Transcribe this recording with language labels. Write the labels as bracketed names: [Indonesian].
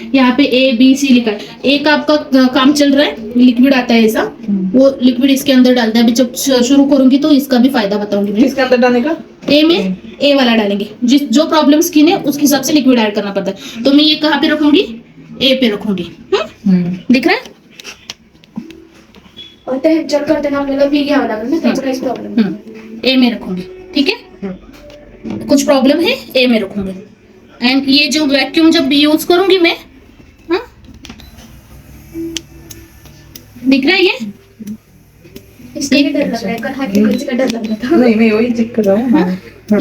[Hindi] यहाँ पे ABC लिखा है, एक आपका काम चल रहा है, लिक्विड आता है ऐसा, वो लिक्विड इसके अंदर डालता है। अभी जब शुरू करूंगी तो इसका भी फायदा बताऊंगी। किसके अंदर डालने का? A में A वाला डालेंगे, जो प्रॉब्लम स्किन है उसके हिसाब से लिक्विड ऐड करना पड़ता है। तो मैं ये कहाँ पे रखूंगी, A पे रखूंगी, दिख रहा है। [Marathi] और ते जब करते ना आपल्याला बी घ्यावं लागेल ना, त्याचा काहीच प्रॉब्लेम नाही। [Hindi] A में रखूंगी, ठीक है। कुछ प्रॉब्लम है A में रखूंगी। एंड ये जो वैक्यूम जब यूज करूंगी मैं, हाँ दिख रहा है ये, इसका भी डर लग रहा है, कल हाथ निकलने का डर लग रहा था। नहीं मैं वही चेक कर रहा हूँ। हाँ।